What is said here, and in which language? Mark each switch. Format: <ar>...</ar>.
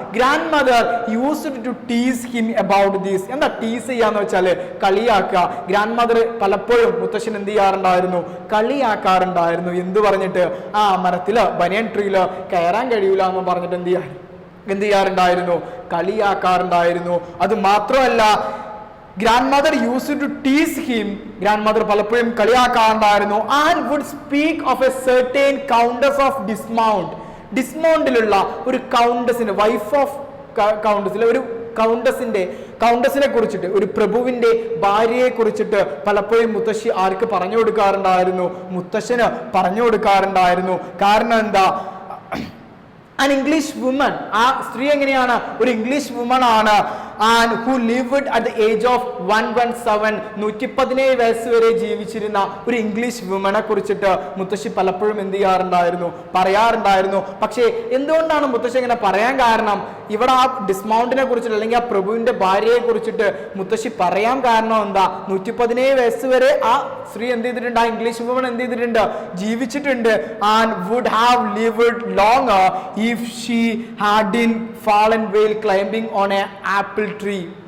<en>Grandmother used to tease him about this.</en> <ml>എന്താ ടീസ് ചെയ്യാന്ന് വെച്ചാല് കളിയാക്കുക. ഗ്രാൻഡ് മദർ പലപ്പോഴും മുത്തശ്ശൻ എന്ത് ചെയ്യാറുണ്ടായിരുന്നു? കളിയാക്കാറുണ്ടായിരുന്നു. എന്ത് പറഞ്ഞിട്ട്? ആ മരത്തില് ബനിയൻ ട്രീയില് കയറാൻ കഴിയൂല എന്ന് പറഞ്ഞിട്ട് എന്ത് ചെയ്യാറുണ്ടായിരുന്നു? കളിയാക്കാറുണ്ടായിരുന്നു. അത് മാത്രമല്ല,</ml> <en>grandmother used to tease him.</en> <ml>grandmother പലപ്പോഴും കളിയാക്കാറുണ്ടായിരുന്നു.</ml> <en>and would speak of a certain countess of dismount.</en> <ml>ഡിസ്മൗണ്ടിലുള്ള ഒരു കൗണ്ടസിന്, വൈഫ് ഓഫ് കൗണ്ടസിലെ ഒരു കൗണ്ടസിനെ കുറിച്ചിട്ട്, ഒരു പ്രഭുവിന്റെ ഭാര്യയെ കുറിച്ചിട്ട് പലപ്പോഴും മുത്തശ്ശി ആർക്ക് പറഞ്ഞു കൊടുക്കാറുണ്ടായിരുന്നു? മുത്തശ്ശന് പറഞ്ഞു കൊടുക്കാറുണ്ടായിരുന്നു. കാരണം എന്താ?</ml> <en>an English woman.</en> <ml>ആ സ്ത്രീ എങ്ങനെയാണ്? ഒരു ഇംഗ്ലീഷ് വുമൺ ആണ്.</ml> <en>and who lived at the age of 117.</en> <ml>117 വയസ്സ് വരെ ജീവിച്ചിരുന്ന ഒരു ഇംഗ്ലീഷ് വുമനെ കുറിച്ചിട്ട് മുത്തശ്ശി പലപ്പോഴും എന്ത് ചെയ്യാറുണ്ടായിരുന്നു? പറയാറുണ്ടായിരുന്നു. പക്ഷേ എന്തുകൊണ്ടാണ് മുത്തശ്ശി ഇങ്ങനെ പറയാൻ കാരണം? ഇവിടെ ആ ഡിസ്മൗണ്ടിനെ കുറിച്ചിട്ട് അല്ലെങ്കിൽ ആ പ്രഭുവിന്റെ ഭാര്യയെ കുറിച്ചിട്ട് മുത്തശ്ശി പറയാൻ കാരണം എന്താ? 117 വയസ്സ് വരെ ആ സ്ത്രീ എന്ത് ചെയ്തിട്ടുണ്ട്? ആ ഇംഗ്ലീഷ് വുമൺ എന്ത് ചെയ്തിട്ടുണ്ട്? ജീവിച്ചിട്ടുണ്ട്.</ml> <en>and would have lived longer if she hadn't fallen while climbing on a apple tree.</en>